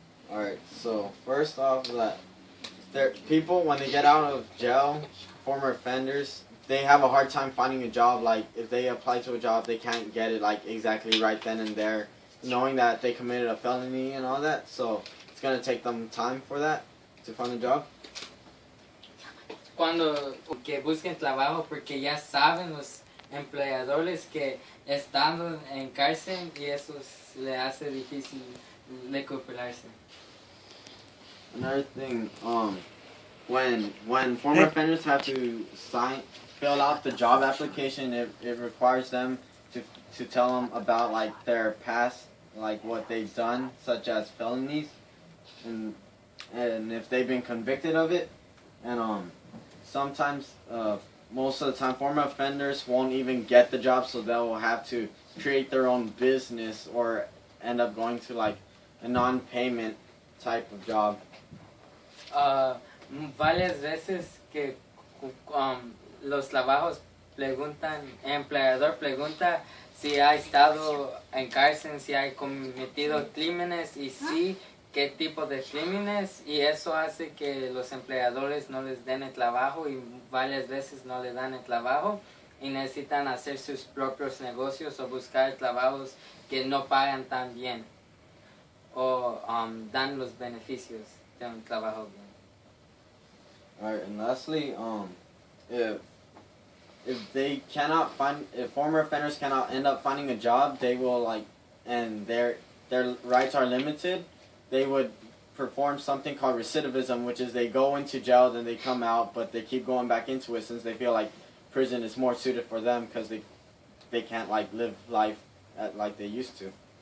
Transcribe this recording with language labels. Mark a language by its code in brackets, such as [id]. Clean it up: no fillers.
[en] Alright, so first off, people, when they get out of jail, former offenders, they have a hard time finding a job. Like, if they apply to a job, they can't get it, like, exactly right then and there, knowing that they committed a felony and all that. So it's going to take them time for that, to find a job. [es] Cuando que busquen trabajo porque ya saben los empleadores que estando en cárcel y eso le hace difícil recuperarse. [en] Another thing, when former offenders have to fill out the job application, it requires them to tell them about, like, their past, like what they've done, such as felonies, and if they've been convicted of it. And sometimes, most of the time, former offenders won't even get the job, so they'll have to create their own business or end up going to, like, a non-payment type of job. [es] Varias veces que los trabajos preguntan, el empleador pregunta si ha estado en cárcel, si ha cometido crímenes y sí, qué tipo de crímenes, y eso hace que los empleadores no les den el trabajo y varias veces no le dan el trabajo y necesitan hacer sus propios negocios o buscar trabajos que no pagan tan bien o dan los beneficios de un trabajo bien. [en] Alright, and lastly, if former offenders cannot end up finding a job, they will, and their rights are limited, they would perform something called recidivism, which is they go into jail, then they come out, but they keep going back into it since they feel like prison is more suited for them because they can't, like, live life like they used to.